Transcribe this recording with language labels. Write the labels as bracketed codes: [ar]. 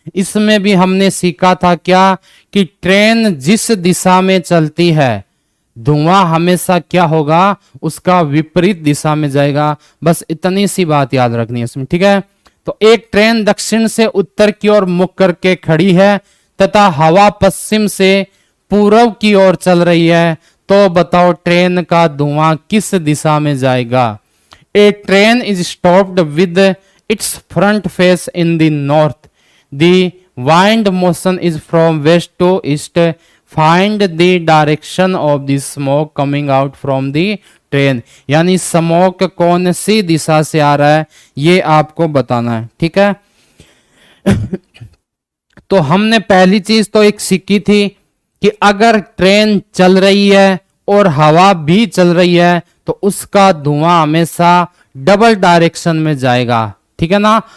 [hi] इसमें भी हमने सीखा था क्या, कि ट्रेन जिस दिशा में चलती है धुआं हमेशा क्या होगा, उसका विपरीत दिशा में जाएगा। बस इतनी सी बात याद रखनी है इसमें, ठीक है। तो एक ट्रेन दक्षिण से उत्तर की ओर मुख करके खड़ी है तथा हवा पश्चिम से पूर्व की ओर चल रही है, तो बताओ ट्रेन का धुआं किस दिशा में जाएगा। [en] A train is stopped with its front face in the north. The wind motion is from west to east. Find the direction of the smoke coming out from the train. [hi] यानी smoke कौन सी दिशा से आ रहा है ये आपको बताना है, ठीक है। तो हमने पहली चीज तो एक सीखी थी कि अगर ट्रेन चल रही है और हवा भी चल रही है तो उसका धुआं हमेशा डबल डायरेक्शन में जाएगा, ठीक है ना।